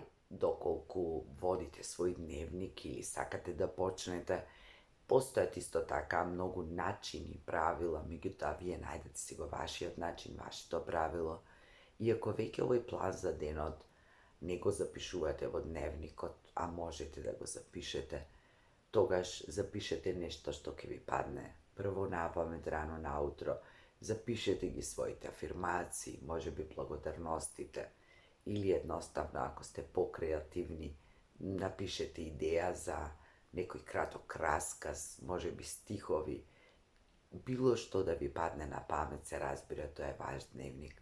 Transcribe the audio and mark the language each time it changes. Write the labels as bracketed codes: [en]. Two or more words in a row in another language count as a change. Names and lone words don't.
[mk] Доколку водите свој дневник или сакате да почнете, постојат исто така многу начини, правила, меѓутоа вие најдете си го вашиот начин, вашето правило. И ако веќе овој план за денот не го запишувате во дневникот, а можете да го запишете, тогаш запишете нешто што ќе ви падне прво напамет рано наутро, запишете ги своите афирмации, може би благодарностите, или едноставно ако сте покреативни, напишете идеја за некој краток расказ, може би стихови, било што да ви падне на памет се разбира, то је ваш дневник.